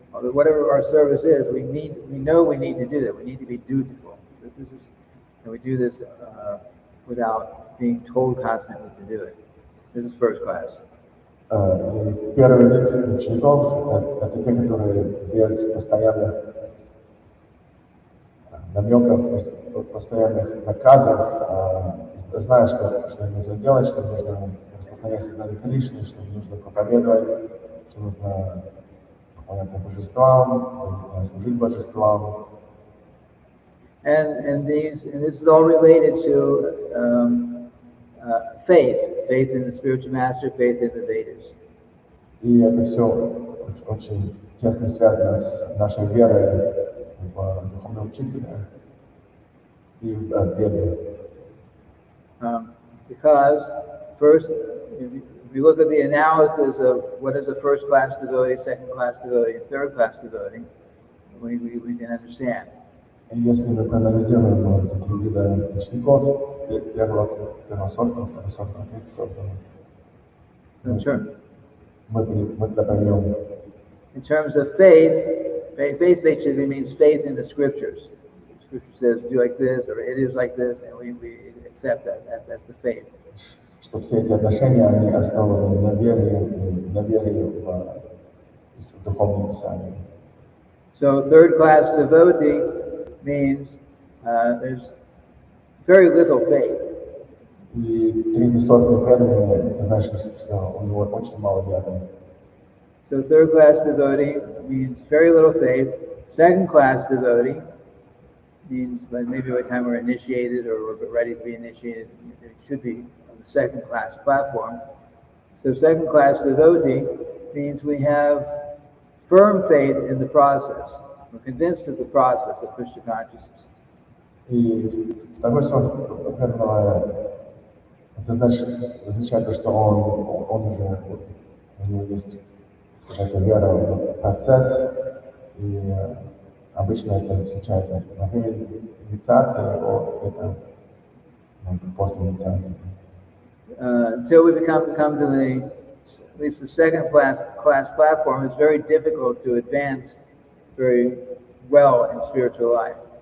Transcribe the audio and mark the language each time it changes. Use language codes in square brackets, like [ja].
[en] Whatever our service is, we know we need to do that. We need to be dutiful. And we do this without being told constantly to do it. This is first class. [ru] Первый вид учеников – это те, которые без постоянных намеков, постоянных наказов, знают, что нужно делать, что нужно распространять Святые Кришны, что нужно проповедовать, что нужно поклоняться божествам, служить божествам. [en] And this is all related to faith in the spiritual master, faith in the Vedas. [ru] И это все очень тесно связано с нашей верой в духовного учителя и в Веде. [en] Because first, if you look at the analysis of what is a first-class devotee, second-class devotee, and third-class devotee, we can understand. [ru] Если мы проанализируем такие виды учеников, первосортного, второсортного, третьесортного, мы тогда поймем. [en] In terms of faith basically means faith in the scriptures. Scripture says, do like this, or it is like this, and we accept that. That's the faith. [ru] Что все эти отношения, они основаны на вере в духовном писании. [en] So third-class devotee means there's very little faith. [ru] И третий сорт преданный, это значит, что у него очень мало веры. [en] So third-class devotee means very little faith. Second-class devotee means maybe by the time we're initiated or we're ready to be initiated, it should be on the second-class platform. So second-class devotee means we have firm faith in the process. We're convinced of the process of Krishna consciousness. [ru] И второй сорт преданного, это означает, что он уже, у него есть какая-то вера в процесс, и обычно это случается во время инициации, это после инициации. [en] Until we come to at least the second class platform, it's very difficult to advance very well in spiritual life.